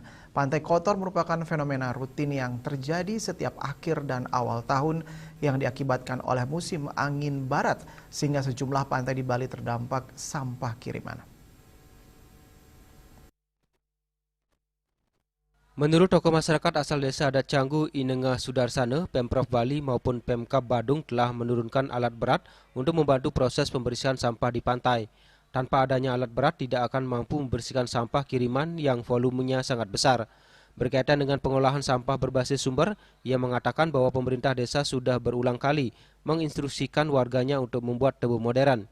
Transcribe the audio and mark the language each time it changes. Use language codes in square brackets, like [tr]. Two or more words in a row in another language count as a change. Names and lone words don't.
[id] Pantai kotor merupakan fenomena rutin yang terjadi setiap akhir dan awal tahun yang diakibatkan oleh musim angin barat, sehingga sejumlah pantai di Bali terdampak sampah kiriman. Menurut tokoh masyarakat asal desa adat Canggu Inengah Sudarsana, Pemprov Bali maupun Pemkab Badung telah menurunkan alat berat untuk membantu proses pembersihan sampah di pantai. Tanpa adanya alat berat tidak akan mampu membersihkan sampah kiriman yang volumenya sangat besar. Berkaitan dengan pengolahan sampah berbasis sumber, ia mengatakan bahwa pemerintah desa sudah berulang kali menginstruksikan warganya untuk membuat tebu modern.